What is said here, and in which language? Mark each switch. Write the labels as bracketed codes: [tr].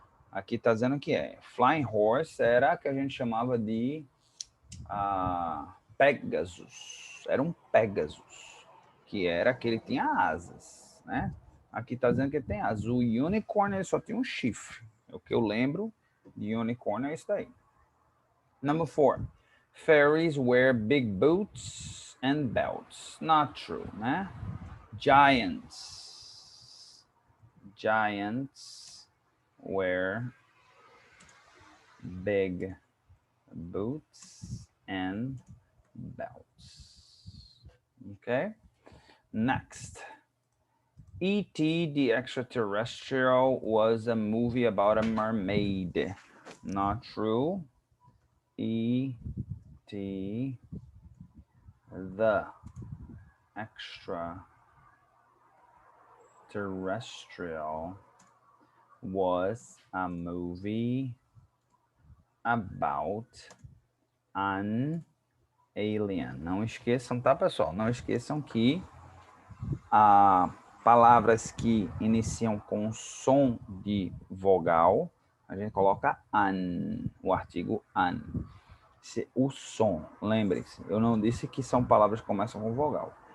[pt] Aqui tá dizendo que flying horse era que a gente chamava de Pegasus. Era um Pegasus, que era que ele tinha asas, né? Aqui tá dizendo que ele tem asas. O unicorn ele só tinha um chifre. É o que eu lembro de unicorn é isso daí. [en] Number 4. Fairies wear big boots and belts. Not true, né? Giants wear big boots and belts. Okay? Next. E.T. the Extraterrestrial was a movie about a mermaid. Not true. E.T. the Extraterrestrial was a movie about an alien. [pt] Não esqueçam, tá, pessoal? Não esqueçam que palavras que iniciam com som de vogal, a gente coloca an, o artigo an. O som, lembrem-se, eu não disse que são palavras que começam com vogal.